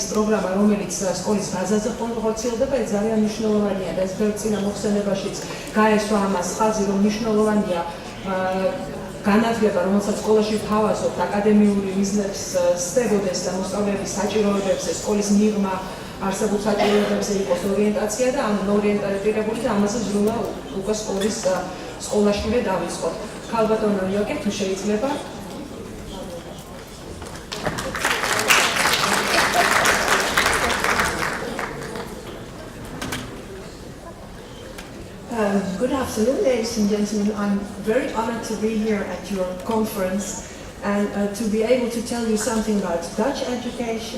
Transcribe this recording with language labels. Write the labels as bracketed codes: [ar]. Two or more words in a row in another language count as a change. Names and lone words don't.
[ka] პროგრამა, რომელიც სკოლის ბაზაზე ხორციელდება, ეს ძალიან მნიშვნელოვანია და ეს წინა მოხსენებაშიც გაესვა ამას ხაზი, რომ მნიშვნელოვანია განათლება, რომელსაც სკოლაში ვთავაზობთ, აკადემიური მიზნებს სდებოდეს და მოსწავლეების საჭიროებებზე, სკოლის მიღმა არსებულ საჭიროებებზე იყოს ორიენტაცია და ამ ორიენტირებული და ამაზე ზრუნვა უკვე სკოლაშივე დავიწყოთ. ქალბატონო იოგე, თუ შეიძლება. [en] Good afternoon, ladies and gentlemen. I'm very honored to be here at your conference and to be able to tell you something about Dutch education.